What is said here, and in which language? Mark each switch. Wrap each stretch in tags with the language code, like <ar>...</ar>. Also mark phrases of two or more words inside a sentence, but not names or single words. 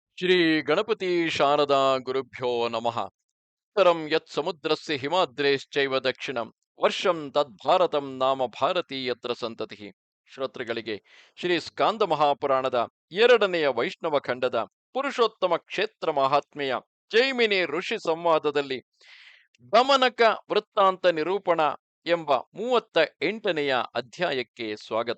<sa>ಶ್ರೀ ಗಣಪತಿ ಶಾರದಾ ಗುರುಭ್ಯೋ ನಮಃ. ಉತ್ತರಂ ಯತ್ ಸಮುದ್ರಸ್ಯ ಹಿಮಾದ್ರೇಶ್ಚೈವ ದಕ್ಷಿಣಂ ವರ್ಷಂ ತದ್ಭಾರತಂ ನಾಮ ಭಾರತಿ ಯತ್ರ ಸಂತತಿ.</sa> <kn>ಶ್ರೋತೃಗಳಿಗೆ ಶ್ರೀ ಸ್ಕಾಂದ ಮಹಾಪುರಾಣದ ಎರಡನೆಯ ವೈಷ್ಣವ ಖಂಡದ ಪುರುಷೋತ್ತಮ ಕ್ಷೇತ್ರ ಮಹಾತ್ಮೆಯ ಜೈಮಿನಿ ಋಷಿ ಸಂವಾದದಲ್ಲಿ ಗಮನಕ ವೃತ್ತಾಂತ ನಿರೂಪಣ ಎಂಬ 38ನೆಯ ಅಧ್ಯಾಯಕ್ಕೆ ಸ್ವಾಗತ.</kn>